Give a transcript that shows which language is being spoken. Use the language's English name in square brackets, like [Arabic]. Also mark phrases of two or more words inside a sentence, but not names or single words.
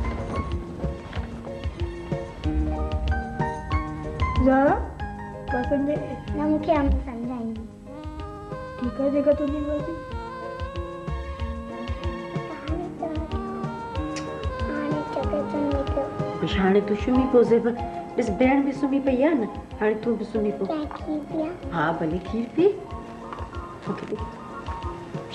[Hindi] ज़ारा, पसंद है? ना मुझे हम समझाएंगे। ठीक है, जगह तो नहीं बोलती। [Sindhi] हाणे तूं सुम्ही पो ज़ेब, ॾिस भेण बि सुम्ही पई आहे न, हाणे तूं बि सुम्ही पो। खीर पिया? हा भले खीर पी। मूंखे ॾे।